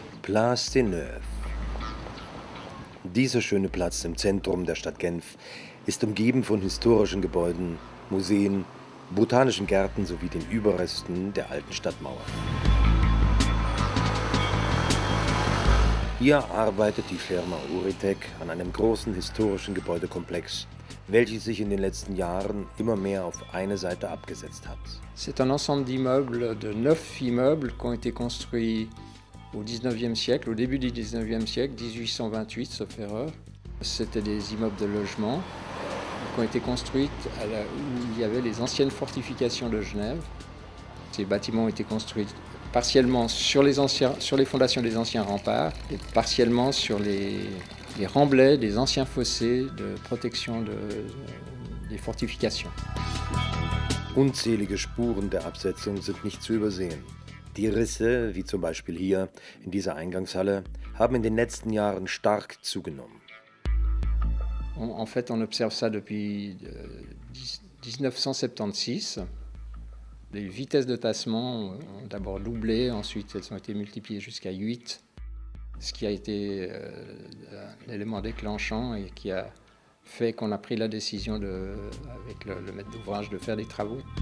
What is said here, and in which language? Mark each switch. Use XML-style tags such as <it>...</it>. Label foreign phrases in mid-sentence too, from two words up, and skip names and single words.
<fr>Place des Neuves.</fr> <de>Dieser schöne Platz im Zentrum der Stadt Genf ist umgeben von historischen Gebäuden, Museen, botanischen Gärten sowie den Überresten der alten Stadtmauer. Hier arbeitet die Firma Uritech an einem großen historischen Gebäudekomplex, welches sich in den letzten Jahren immer mehr auf eine Seite abgesetzt hat.</de> <fr>C'est un ensemble d'immeubles, de 9 immeubles qui ont été construits au 19e siècle, au début du 19e siècle, 1828 sauf erreur. C'était des immeubles de logement qui ont été construits où il y avait les anciennes fortifications de Genève. Ces bâtiments ont été construits partiellement sur les fondations des anciens remparts et partiellement sur les remblais des anciens fossés de protection des fortifications.</fr> <de>Unzählige Spuren der Absetzung sind nicht zu übersehen. Die Risse, wie zum Beispiel hier in dieser Eingangshalle, haben in den letzten Jahren stark zugenommen.</de> <fr>En fait, on observe ça depuis 1976. Les vitesses de tassement ont d'abord doublé, ensuite elles ont été multipliées jusqu'à 8, ce qui a été l'élément déclenchant et qui a fait qu'on a pris la décision, avec le maître d'ouvrage, de faire des travaux.</fr>